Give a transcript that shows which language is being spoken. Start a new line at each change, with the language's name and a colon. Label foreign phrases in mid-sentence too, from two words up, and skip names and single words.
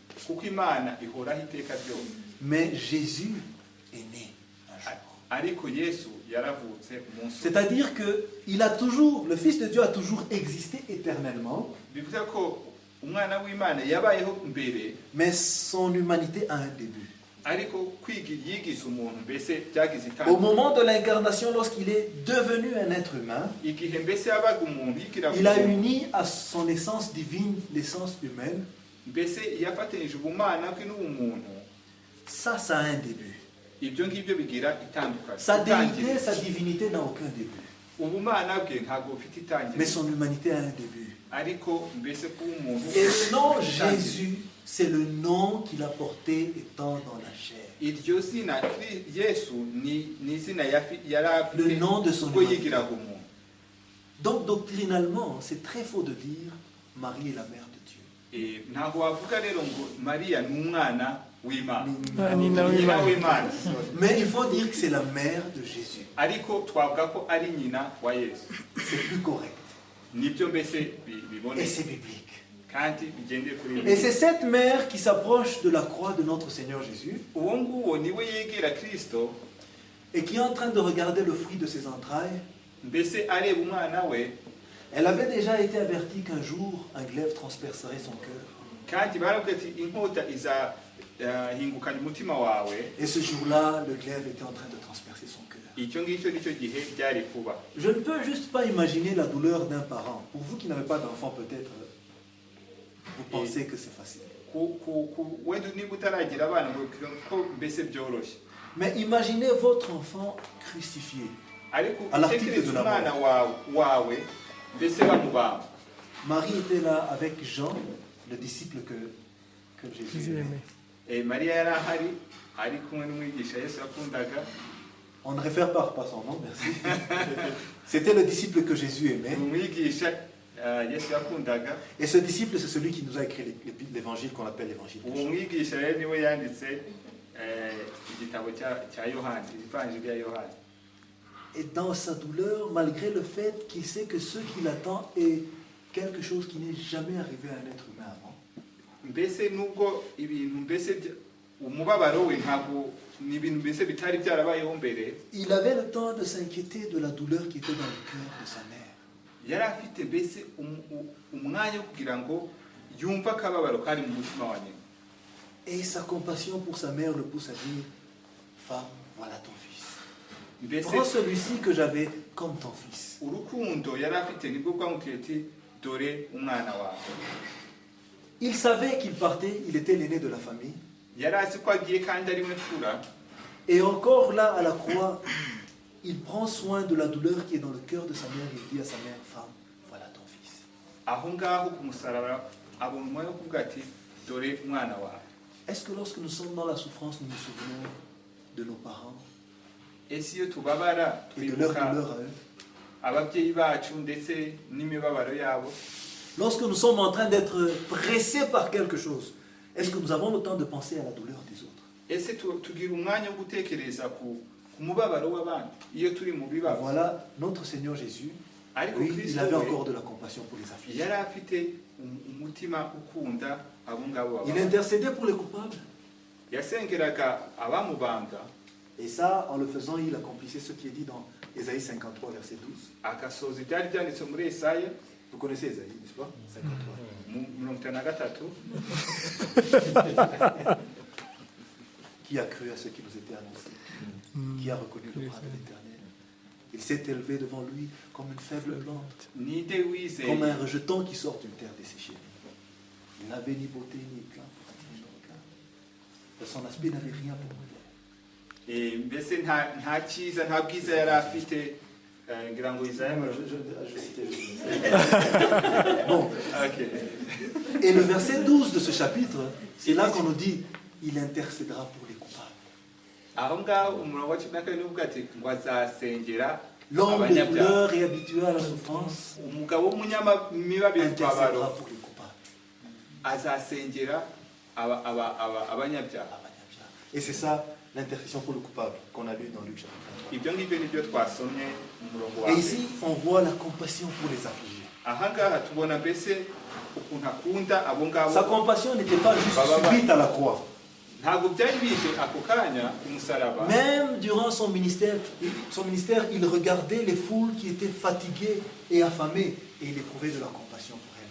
French: Mais Jésus est né un jour. C'est-à-dire que le Fils de Dieu a toujours existé éternellement, mais son humanité a un début.
Kinyarwanda: ariko yigize umuntu mbese byagize
French: Au
Kinyarwanda: itangiriro
French: moment de l'incarnation, lorsqu'il est devenu un être humain,
Kinyarwanda: igihe mbese yabaga umuntu yigira
French: il a uni à son essence divine l'essence humaine.
Kinyarwanda: mbese yafatanyije ubumana bwe n'ubumuntu.
French: Ça a un début.
Kinyarwanda: Ibyo ngibyo bigira itandukanye.
French: Sa divinité, sa divinité n'a aucun début.
Kinyarwanda: Ubumana bwe ntabwo bufite
French: Mais
Kinyarwanda: itangiriro,
French: son humanité a un début.
Kinyarwanda: ariko mbese kuba umuntu
French: Et le nom Jésus, c'est le nom qu'il a porté étant dans la chair.
Kinyarwanda: iryo zina Yesu ni izina yari afite
French: Le nom de son
Kinyarwanda: ubwo
French: humanité.
Kinyarwanda: yigiraga umuntu.
French: Donc doctrinalement, c'est très faux de dire Marie est la mère de Dieu.
Kinyarwanda: Ntabwo wavuga rero ngo Mariya ni umwana w'Imana, Ni- nyina w'Imana,
French: Mais il faut dire que c'est la mère de Jésus.
Kinyarwanda: ariko twavuga ko ari nyina wa Yesu.
French: C'est plus correct.
Kinyarwanda: Nibyo mbese
French: Et
Kinyarwanda: biboneye
French: c'est biblique.
Kinyarwanda: kandi bigendeye kuri
French: Et c'est cette mère qui s'approche de la croix de notre Seigneur Jésus
Kinyarwanda: uwo nguwo niwe yegera Kristo,
French: et qui est en train de regarder le fruit de ses entrailles.
Kinyarwanda: mbese areba umwana we.
French: Elle avait déjà été avertie qu'un jour, un glaive transpercerait son cœur.
Kinyarwanda: Kandi barabwira ati inkota izahingukanya umutima wawe.
French: Et ce jour-là, le glaive était en train de transpercer son cœur.
Kinyarwanda: Icyo ngicyo nicyo gihe byari kuba.
French: Je ne peux juste pas imaginer la douleur d'un parent. Pour vous qui n'avez pas d'enfant, peut-être, vous pensez que c'est facile.
Kinyarwanda: Wenda niba utaragira abana ngo ko mbese byoroshye,
French: Mais imaginez votre enfant crucifié.
Kinyarwanda: ariko
French: À l'article
Kinyarwanda: utekereza
French: de la
Kinyarwanda: umwana wawe mbese bamubamba.
French: Marie était là avec Jean, le disciple que Jésus aimait.
Kinyarwanda: Mariya yari ahari ari kumwe n'umwigisha Yesu yakundaga.
French: On ne réfère pas son nom, merci. C'était le disciple que Jésus aimait.
Kinyarwanda: Umwigisha Yesu yakundaga.
French: Et ce disciple, c'est celui qui nous a écrit l'évangile qu'on appelle l'évangile de
Kinyarwanda: Uwo
French: Jean.
Kinyarwanda: mwigisha rero niwe yanditse igitabo cya Yohana, ivanjiri ya Yohana.
French: Et dans sa douleur, malgré le fait qu'il sait que ce qui l'attend est quelque chose qui n'est jamais arrivé à un être humain avant.
Kinyarwanda: Mbese nubwo ibintu mbese umubabaro we ntabwo ni ibintu mbese bitari byarabayeho mbere,
French: Il avait le temps de s'inquiéter de la douleur qui était dans le cœur de sa mère.
Kinyarwanda: yari afite mbese umwanya wo kugira ngo yumve akababaro kari mu mutima wa nyina.
French: Et sa compassion pour sa mère le pousse à dire, femme, voilà ton fils.
Kinyarwanda: Mbese
French: Prends celui-ci que j'avais comme ton fils.
Kinyarwanda: urukundo yari afite nibwo bwamubwiye ati dore umwana wawe.
French: Il savait qu'il partait, il était l'aîné de la famille.
Kinyarwanda: Yari azi ko agiye kandi ari we mfura.
French: Et encore là, à la croix, il prend soin de la douleur qui est dans le cœur de sa mère. Il dit à sa mère, femme, voilà ton fils.
Kinyarwanda: Aho ngaho ku musaraba abona umwanya wo kuvuga ati dore umwana wawe.
French: Est-ce que lorsque nous sommes dans la souffrance, nous nous souvenons de nos parents
Kinyarwanda: Ese iyo tubabara
French: et de leur
Kinyarwanda: twibuka
French: douleur à eux?
Kinyarwanda: ababyeyi bacu ndetse n'imibabaro yabo?
French: Lorsque nous sommes en train d'être pressés par quelque chose, est-ce que nous avons le temps de penser à la douleur des autres?
Kinyarwanda: Ese tugira umwanya wo gutekereza ku mubabaro w'abandi iyo turi mu bibazo?
French: Voilà, notre Seigneur Jésus,
Kinyarwanda: Ariko
French: oui, il
Kinyarwanda: Kristo
French: avait
Kinyarwanda: we
French: encore de la compassion pour les affligés.
Kinyarwanda: yari afite umutima ukunda abo ngabo
French: Il
Kinyarwanda: baba.
French: intercédait pour les coupables.
Kinyarwanda: Yasengeraga abamubanga,
French: Et ça, en le faisant, il accomplissait ce qui est dit dans Ésaïe 53, verset 12.
Kinyarwanda: agasoza ibyari byanditse muri Yesaya
French: Vous connaissez Ésaïe, n'est-ce pas? 53. 53. Qui a cru à ce qui nous était annoncé? Qui a reconnu le bras de l'Éternel? Il s'est élevé devant lui comme une faible plante,
Kinyarwanda: Ninde wizeye
French: comme un rejeton qui sort d'une terre desséchée. Il n'avait ni beauté ni éclat pour attirer le regard. De son aspect n'avait rien pour lui.
Kinyarwanda: mbese nta cyiza nta bwiza yari afite, ngira ngo Isaya
French: Bon. Okay. Et le verset 12 de ce chapitre, c'est là qu'on nous dit, il intercédera pour les coupables.
Kinyarwanda: Aho ngaho umurongo wa 14 uvuga ati ngo azasengera
French: L'homme de
Kinyarwanda: abanyabyaha.
French: douleur et habitué à la souffrance
Kinyarwanda: Umugabo w'umunyamibabaro
French: intercédera pour les coupables.
Kinyarwanda: azasengera abanyabyaha.
French: Et c'est ça l'intercession pour le coupable qu'on a lu dans Luc chapitre 23.
Kinyarwanda: Ibyo ngibyo nibyo twasomye mu murongo wa
French: Et
Kinyarwanda: mbere.
French: ici, on voit la compassion pour les affligés.
Kinyarwanda: Aha ngaha tubona mbese ukuntu akunda abo ngabo
French: Sa compassion n'était pas juste subite à la croix.
Kinyarwanda: ntabwo byari bije ako kanya umusaraba.
French: Même durant son ministère, il regardait les foules qui étaient fatiguées et affamées et il éprouvait de la compassion pour elles.